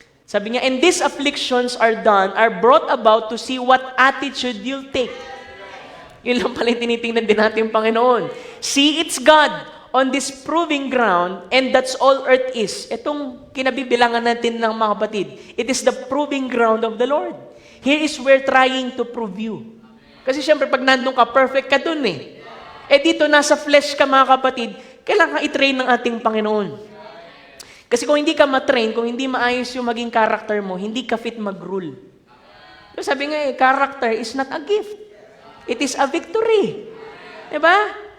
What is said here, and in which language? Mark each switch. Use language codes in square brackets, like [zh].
[tl] Sabi niya, [en] and these afflictions are brought about to see what attitude you'll take. [tl] Yun lang pala yung tinitingnan din natin yung Panginoon. [en] See, it's God on this proving ground, and that's all earth is. [tl] Itong kinabibilangan natin ng mga kapatid. [en] It is the proving ground of the Lord. Here is where trying to prove you. [tl] Kasi syempre, pag nandun ka, perfect ka dun eh. Eh dito, nasa flesh ka mga kapatid, kailangan ka i-train ng ating Panginoon. Kasi kung hindi ka matrain, kung hindi maayos yung maging character mo, hindi ka fit mag-rule. [en] So [tl] sabi nga [en] character is not a gift. It is a victory. Diba?